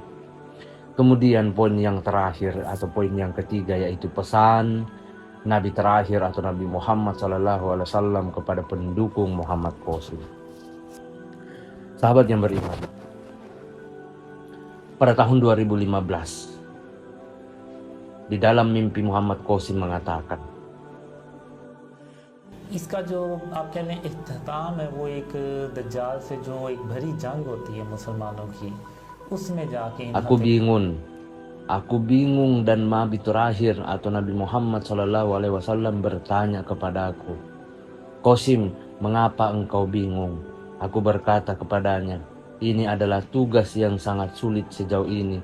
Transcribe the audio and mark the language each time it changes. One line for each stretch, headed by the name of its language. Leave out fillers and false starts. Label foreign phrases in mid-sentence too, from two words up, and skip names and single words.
Indonesian: Kemudian poin yang terakhir atau poin yang ketiga, yaitu pesan Nabi terakhir atau Nabi Muhammad SAW kepada pendukung Muhammad Qasim. Sahabat yang beriman, pada tahun 2015, di dalam mimpi Muhammad Qasim mengatakan,
Urdu: اس کا جو آپ کہہ لیں اختتام ہے وہ ایک دجال سے جو ایک بھری جنگ ہوتی ہے مسلمانوں کی، اس میں جا کے
Indonesian: Aku bingung dan Nabi terakhir atau Nabi Muhammad SAW bertanya kepadaku, "Qasim, mengapa engkau bingung?" Aku berkata kepadanya, "Ini adalah tugas yang sangat sulit sejauh ini.